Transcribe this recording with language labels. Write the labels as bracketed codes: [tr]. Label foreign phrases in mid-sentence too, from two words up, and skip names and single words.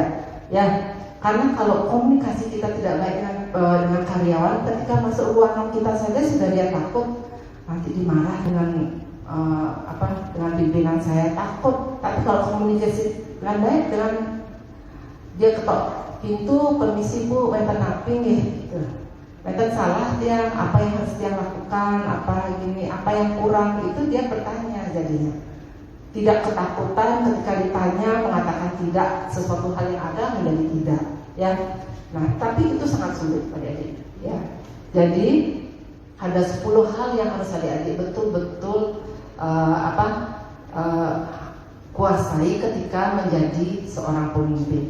[id] Ya, karena kalau komunikasi kita tidak baik dengan karyawan, ketika masuk ruangan kita saja sudah dia takut nanti dimarah dengan dengan pimpinan saya, takut. Tapi kalau komunikasi dengan baik, dengan dia ketok pintu, permisi bu, [ban] wenten naping [id] ya, gitu. Wenten salah dia, apa yang harus dia lakukan, apa yang kurang, itu dia bertanya jadinya. Tidak ketakutan ketika ditanya, mengatakan tidak, sesuatu hal yang ada menjadi tidak, ya. Nah, tapi itu sangat sulit, adik-adik, ya. Jadi ada 10 hal yang harus adik-adik betul-betul kuasai ketika menjadi seorang pemimpin.